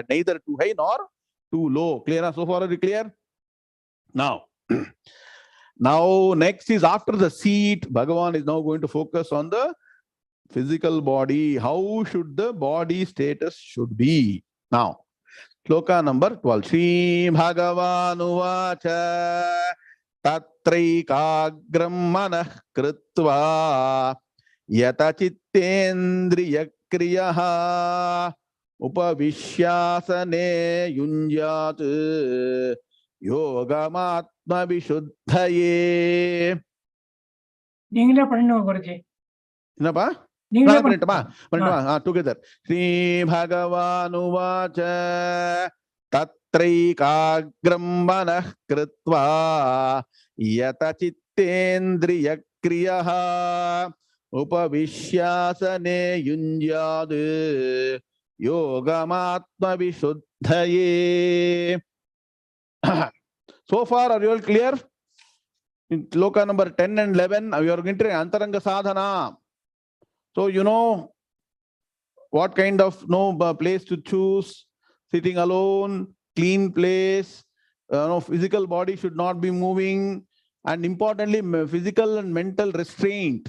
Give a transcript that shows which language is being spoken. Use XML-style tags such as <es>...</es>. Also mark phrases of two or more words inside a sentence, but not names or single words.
<en>Neither too high nor too low. Clear? So far, are you clear? Now, next is after the seat, Bhagavan is now going to focus on the physical body. How should the body status should be? Now, shloka number 12.</en> <sa>श्री भगवान् उवाच तत्रैकाग्रं मनः कृत्वा यत चित्तेन्द्रिय क्रियः उपविश्यासने युञ्ज्यात् योगमात्म विशुद्धये.</sa> <ta>நீங்களே பண்ணுங்க குருஜி. என்னப்பா? நீங்களே பண்ணட்டுமா? டுகெதர்.</ta> <sa>श्री भगवानुवाच तत्रैकाग्रं मनः कृत्वा यत चित्तेन्द्रिय क्रियः उपविश्यासने युञ्ज्यात् योगमात्म विशुद्धये.</sa> <en>So far, are you all clear? In shloka number 10 and 11, we are entering Antaranga Sadhana. So you know what kind of place to choose. Sitting alone, clean place. Physical body should not be moving, and importantly, physical and mental restraint.</en>